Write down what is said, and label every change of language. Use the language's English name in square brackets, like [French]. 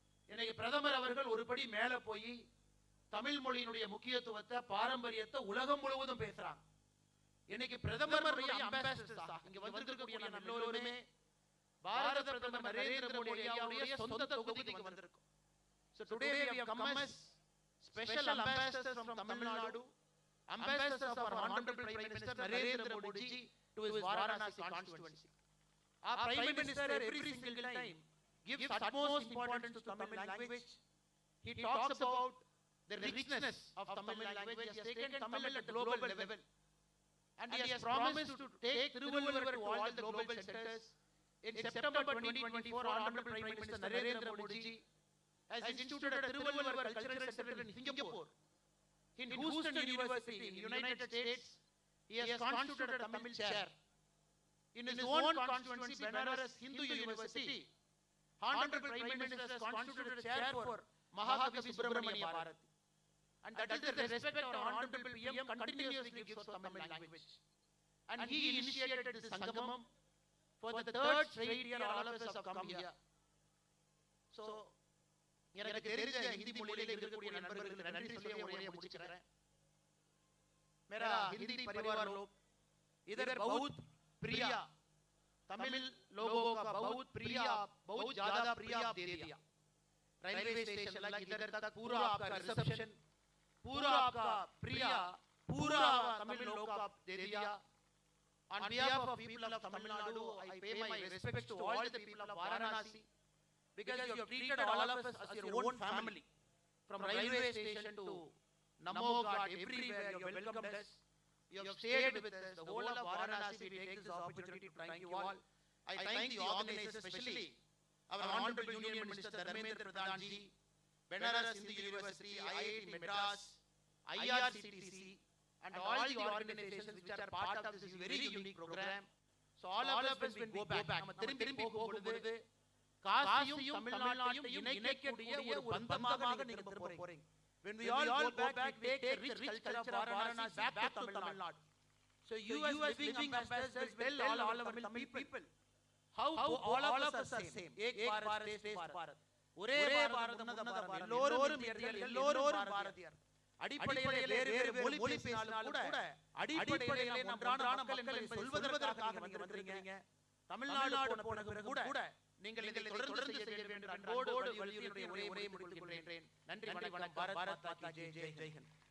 [Tamil] இன்னைக்கு பிரதமர் அவர்கள் ஒருபடி மேல போய் தமிழ் மொழியினுடைய முக்கியத்துவத்தை, பாரம்பரியத்தை உலகம் முழுவதும் பேசுறாங்க. இன்னைக்கு பிரதமர் இங்க வந்திருக்கக்கூடிய எல்லோருமே பாரத பிரதமர் நரேந்திர மோடி அவருடைய சொந்த தொகுதிக்கு வந்திருக்கோம். [English] So today we have come as special ambassadors from Tamil Nadu, ambassadors of our honorable Prime Minister Narendra Modi ji to his Varanasi constituency. Our Prime Minister every single time gives utmost importance to Tamil language. He talks about the richness of Tamil language. He has taken Tamil at the global level. And he has promised to take Tiruvallur to all the global centers. In September 2024, Honorable Prime Minister Narendra Modi ji has instituted a Tiruvallur Cultural Center in Singapore. In Houston University in the United States, he has constituted a Tamil chair. In his own constituency, Benares Hindu University, Honorable Prime Minister has constituted a chair for Mahakavi Subramania Bharati. And that is the respect our Honorable PM continuously gives for Tamil language. And he initiated this Sangamam. For the third straight year, all of us have come here. [Tamil] So, எனக்கு தெரிஞ்ச ஹிந்தி மொழியில இருக்கக்கூடிய நண்பர்களுக்கு நன்றி சொல்லி உரையை முடிச்சுக்கிறேன். [Hindi] मेरा हिंदी परिवार लोग इधर बहुत प्रिय तमिल लोगों का बहुत प्रिय, बहुत ज्यादा प्रिय आप दे दिया. रेलवे स्टेशन लग इधर तक पूरा आपका रिसेप्शन, पूरा आपका प्रिय, पूरा तमिल लोग का दे दिया. [English] On behalf of people of Tamil Nadu, I pay my respects to all the people of Varanasi, because you have treated all of us as your own family. From railway station to Namo Ghat, everywhere you have welcomed us. You have stayed with us. The whole of Varanasi, we take this opportunity to thank you all. I thank the organizers, especially our Honorable Union Minister Dharmendra Pradhan ji, Benares Hindu University, IIT Madras, IRCTC, and all the organizations which are part of this very unique program. So all of us when we go back, [Tamil] நம்ம திரும்பி போகும்போது காசியும் தமிழ்நாட்டையும் இணைக்கக்கூடிய ஒரு பந்தமாக நீங்க திரும்ப போறீங்க. [English] When we all go back, we take the rich culture of Varanasi back to Tamil Nadu. So you as living ambassadors will tell all our Tamil people how all of us are same. [Hindi] Ek Bharat, Shresth Bharat. [Tamil] ஒரே பாரதம், உன்னத பாரதம். எல்லோரும் இந்தியர்கள், எல்லோரும் பாரதியர். அடிப்படையிலே வேறு வேறு மொழி பேசினாலும் கூட அடிப்படையிலே நாம் ஒன்றான மக்கள் என்பதை சொல்வதற்காக நீங்க வந்திருக்கீங்க. தமிழ்நாடு போன பிறகு கூட நீங்கள் இதை தொடர்ந்து செய்ய வேண்டும். அன்போடு வலியுறுத்தி என்னுடைய உரையை முடித்துக் கொள்கிறேன். நன்றி, வணக்கம். [Hindi] பாரத் மாதா கி ஜெய். ஜெய் ஹிந்த்.